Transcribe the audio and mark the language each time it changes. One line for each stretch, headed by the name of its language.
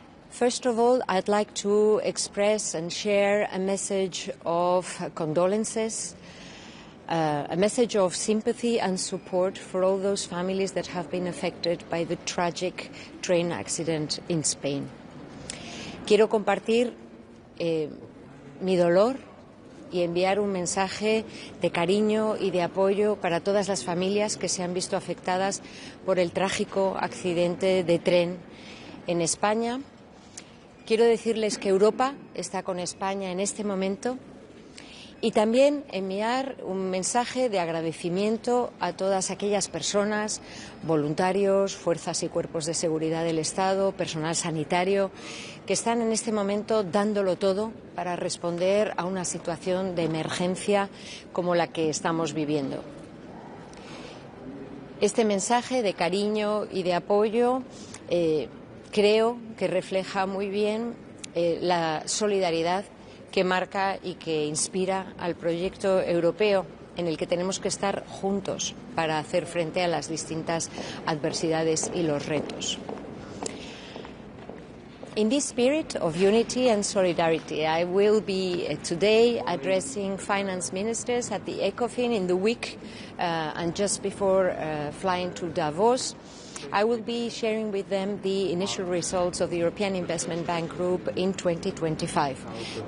English: First of all, I'd like to express and share a message of condolences, a message of sympathy and support for all those families that have been affected by the tragic train accident in Spain.
Spanish: Quiero compartir mi dolor y enviar un mensaje de cariño y de apoyo para todas las familias que se han visto afectadas por el trágico accidente de tren en España. Quiero decirles que Europa está con España en este momento y también enviar un mensaje de agradecimiento a todas aquellas personas, voluntarios, fuerzas y cuerpos de seguridad del Estado, personal sanitario, que están en este momento dándolo todo para responder a una situación de emergencia como la que estamos viviendo. Este mensaje de cariño y de apoyo creo que refleja muy bien la solidaridad que marca y que inspira al proyecto europeo en el que tenemos que estar juntos para hacer frente a las distintas adversidades y los retos.
English: In this spirit of unity and solidarity, I will be today addressing finance ministers at the ECOFIN in the week and just before flying to Davos. I will be sharing with them the initial results of the European Investment Bank Group in 2025.